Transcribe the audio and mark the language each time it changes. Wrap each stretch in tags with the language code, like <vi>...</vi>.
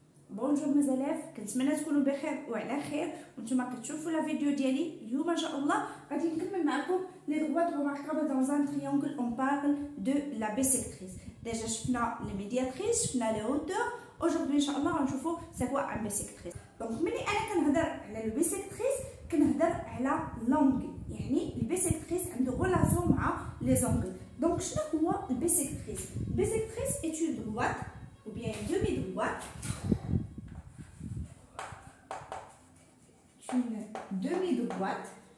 <ar>بونجور مزالاف، كنتمنى تكونوا بخير وعلى خير وانتم كتشوفوا لا فيديو ديالي. اليوم ان شاء الله غادي نكمل معكم لي</ar> <fr>droites remarquables dans un triangle. On parle de la bisectrice. Déjà شفنا les médiatrices, شفنا les hauteurs. Aujourd'hui</fr> <ar>ان شاء الله غنشوفوا</ar> <fr>c'est quoi un bisectrice.</fr> <ar>دونك ملي انا كنهضر على البيسيكتريس كنهضر على لونغل، يعني البيسيكتريس عنده ريلاسيون مع لي زونغل. دونك شنو هو البيسيكتريس؟ البيسيكتريس</ar> <fr>est une droite ou bien une demi-droite. Une demi-droite.</fr>